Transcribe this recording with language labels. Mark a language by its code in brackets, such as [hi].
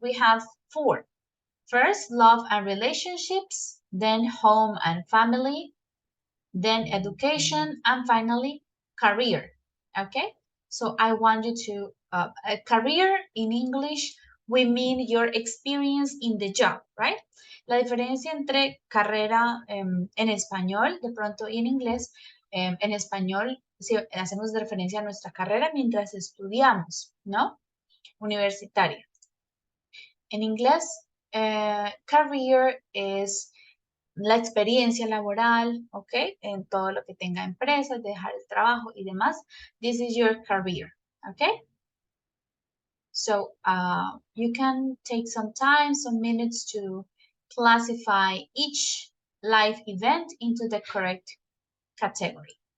[en] We have 4. First, love and relationships, then home and family, then education, and finally, career. Okay? So I want you to, a career in English, we mean your experience in the job, right? [es] La diferencia entre carrera en español, de pronto, y en inglés, en español, si hacemos referencia a nuestra carrera mientras estudiamos, ¿no? Universitaria. En inglés, career es la experiencia laboral, ¿ok? En todo lo que tenga empresas, dejar el trabajo y demás. [en] This is your career, ¿ok? So you can take some time, some minutes to classify each life event into the correct category.